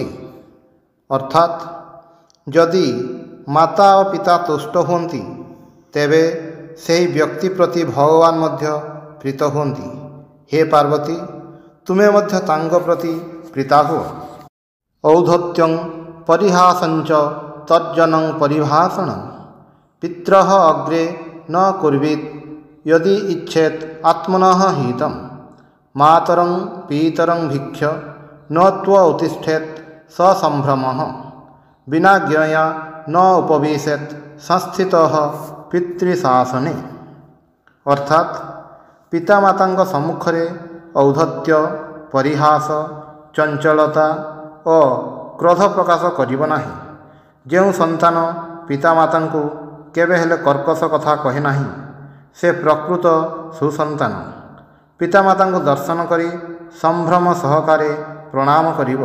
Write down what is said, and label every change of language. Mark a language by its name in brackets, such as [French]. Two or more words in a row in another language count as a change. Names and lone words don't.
[Odia] ଅର୍ଥାତ୍ ଯଦି ମାତା ଓ ପିତା ତୁଷ୍ଟ ହୁଅନ୍ତି ତେବେ ସେହି ବ୍ୟକ୍ତି ପ୍ରତି ଭଗବାନ ମଧ୍ୟ ପ୍ରୀତ ହୁଅନ୍ତି। ହେ ପାର୍ବତୀ, ତୁମେ ମଧ୍ୟ ତାଙ୍କ ପ୍ରତି ପ୍ରୀତା ହୁଅ। [Sanskrit] ଔଦ୍ଧତ୍ୟଂ ପରିହାସଞ୍ଚ ତର୍ଜନଂ ପରିଭାଷଣଂ ପିତ୍ରଃ ଅଗ୍ରେ ନ କୁର୍ବିତ୍ यदि इच्छेत् आत्मनः हितं मातरं पीतरं भिक्ष्य न त्व उत्तिष्ठेत् ससम्भ्रमः विना ज्ञया न उपविशेत् संस्थितः पितृशासने। [Odia] अर्थात पितामाताଙ୍କ ସମ୍ମୁଖରେ ଔଦ୍ଧତ୍ୟ, ପରିହାସ, ଚଞ୍ଚଳତା ଓ କ୍ରୋଧ ପ୍ରକାଶ କରିବ ନାହିଁ। ଯେଉଁ ସନ୍ତାନ ପିତାମାତାଙ୍କୁ କେବେ ହେଲେ କର୍କଶ କଥା କହେ ନାହିଁ ସେ ପ୍ରକୃତ ସୁସନ୍ତାନ। ପିତାମାତାଙ୍କୁ ଦର୍ଶନ କରି ସମ୍ଭ୍ରମ ସହକାରେ ପ୍ରଣାମ କରିବ।